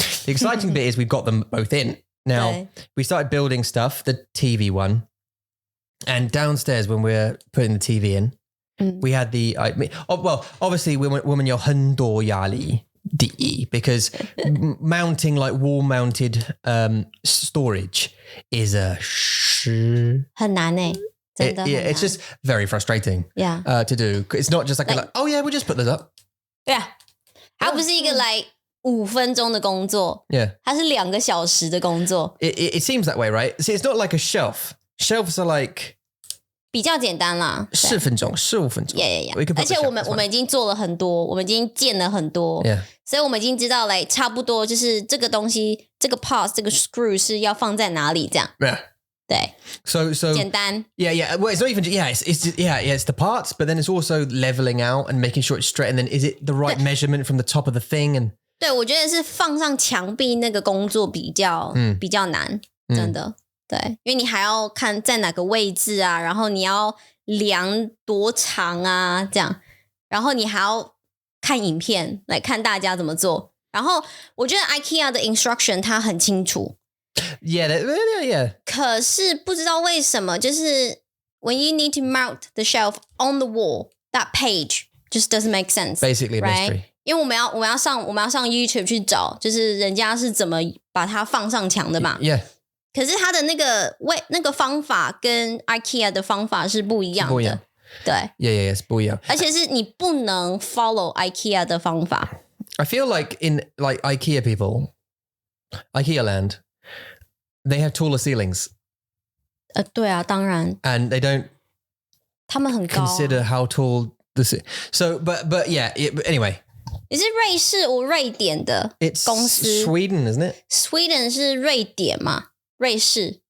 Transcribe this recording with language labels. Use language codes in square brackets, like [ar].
[en] The exciting bit is we've got them both in. Now, we started building stuff, the TV one, and downstairs when we're putting the TV in, we had the, obviously women [zh] 有很多压力 [en] because mounting like wall mounted storage is a [zh] 很难欸 [en] it's just very frustrating to do. It's not just like, oh yeah, we'll just put this up. Yeah. [zh] 它不是一个 like 5分钟的工作 它是2个小时的工作 [en] It seems that way, right? See, it's not like a shelf. Shelves are like [zh] 比较简单啦 10分钟15分钟 [en] Yeah. [zh] 而且我们已经做了很多我们已经建了很多所以我们已经知道 like 差不多就是这个东西这个 part 这个 screw 是要放在哪里这样 对 [en] So 简单 Yeah. Well, it's not even it's the parts, but then it's also leveling out and making sure it's straight. And then is it the right measurement from the top of the thing? And [zh] 对我觉得是放上墙壁那个工作比较难真的对因为你还要看在哪个位置啊然后你要量多长啊这样然后你还要看影片来看大家怎么做然后我觉得 IKEA 的 instruction 它很清楚 [en] Yeah. [zh] 可是不知道为什么就是 [en] when you need to mount the shelf on the wall that page just doesn't make sense Basically a mystery [zh] 因为我们要上 YouTube 去找就是人家是怎么把它放上墙的嘛 [en] Yeah [zh] 可是它的那个方法跟 IKEA 的方法是不一样的对 Yeah, 不一样而且是你不能 follow IKEA 的方法 [en] I feel like in like IKEA people IKEA land they have taller ceilings [zh] 对啊当然 [en] and they don't [zh] 他们很高 [en] consider how tall this is so but yeah anyway [zh] 你是瑞士瑞典的公司 [en] It's Sweden isn't it [zh] Sweden 是瑞典嘛瑞士